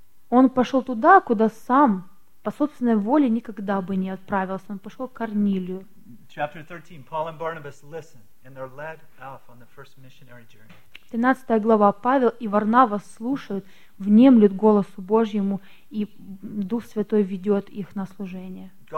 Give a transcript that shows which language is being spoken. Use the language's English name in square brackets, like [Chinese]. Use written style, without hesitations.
[Russian] Он пошел туда, куда сам по собственной воле никогда бы не отправился. Он пошел к Корнилию. [English] Chapter 13. Paul and Barnabas listened, and they're led off on the first missionary journey. [Russian] 13 глава. Павел и Варнава слушают, внемлют голосу Божьему, и Дух Святой ведет их на служение.